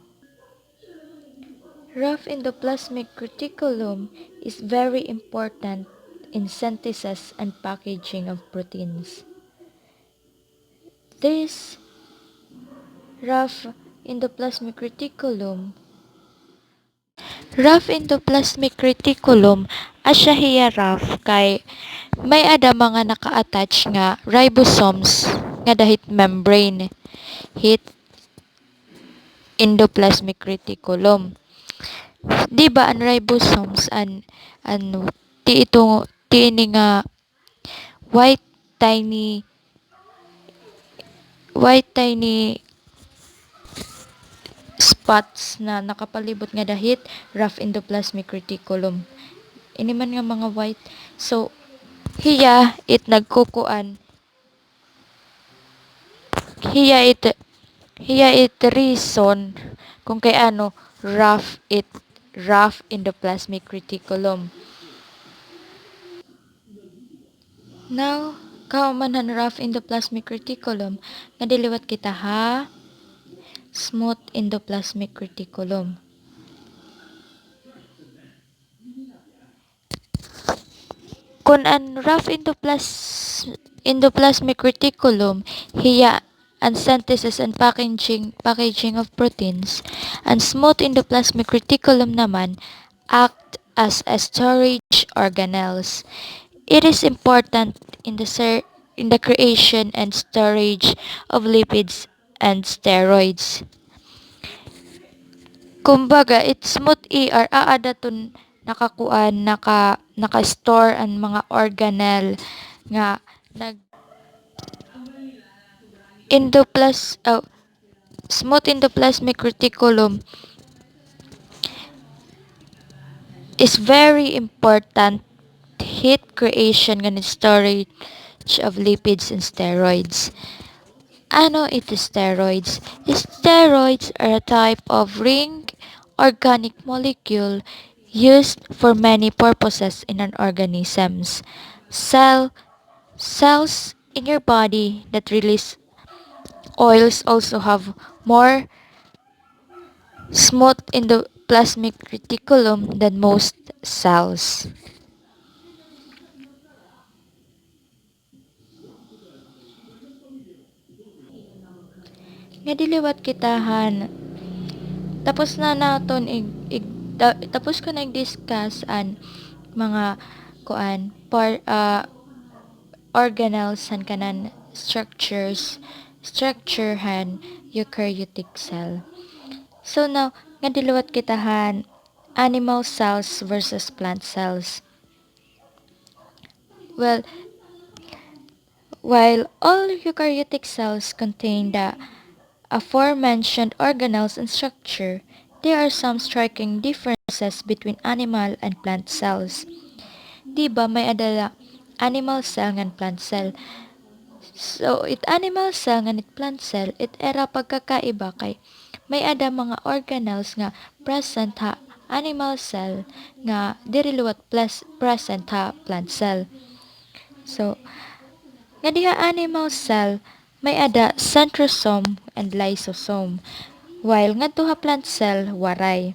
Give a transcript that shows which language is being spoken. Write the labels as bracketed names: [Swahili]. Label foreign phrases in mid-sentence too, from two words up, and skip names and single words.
[English] Rough endoplasmic reticulum is very important in synthesis and packaging of proteins. This rough endoplasmic reticulum rough endoplasmic reticulum [Waray] asya hiya rough kay may ada mga naka-attach nga ribosomes nga dahit membrane hit [English] endoplasmic reticulum. [Waray] Di ba ang ribosomes ano ti ini nga [English] white tiny white tiny spots [Waray] na nakapalibot nga dahit [English] rough endoplasmic reticulum. [Waray] Ini man nga mga white. So, hiya it nagkukuan. Hiya it hiya it reason kung kay ano [English] rough endoplasmic reticulum. [Waray] Now, kaumanan [English] rough endoplasmic reticulum, [Waray] nga diliwat kita ha [English] smooth endoplasmic reticulum. [Waray] Kung ang [English] rough endoplasmic reticulum [Waray] hiya ang [English] synthesis and packaging of proteins, and smooth endoplasmic reticulum naman act as a storage organelles. It is important in the creation and storage of lipids and steroids. [Waray] Kumbaga, it [English] smooth ER [Waray] aada ton nakakuan naka-store ang mga organelle nga nag [English] endoplas smooth endoplasmic reticulum is very important heat creation and storage of lipids and steroids. [Waray] Ano ito steroids? [English] Steroids are a type of ring organic molecule used for many purposes in an organisms. Cells in your body that release oils also have more smooth endoplasmic reticulum than most cells. [Waray] Nga diliwat kitahan tapos na naton tapos ko nag-discuss an mga kuan organelles han kanan structure han [English] eukaryotic cell. [Waray] So now nga diliwat kitahan [English] animal cells versus plant cells. Well, while all eukaryotic cells contain the aforementioned organelles and structure, there are some striking differences between animal and plant cells. [Waray] Di ba may adala [English] animal cell and plant cell? [Waray] So, it [English] animal cell and [Waray] it [English] plant cell, [Waray] it era pagkakaiba kay may ada mga organelles nga present ha [English] animal cell [Waray] nga diri luwat plus present ha [English] plant cell. [Waray] So, nga diha [English] animal cell [Waray] may ada [English] centrosome and lysosome, [Waray] while ngadto ha [English] plant cell [Waray] waray.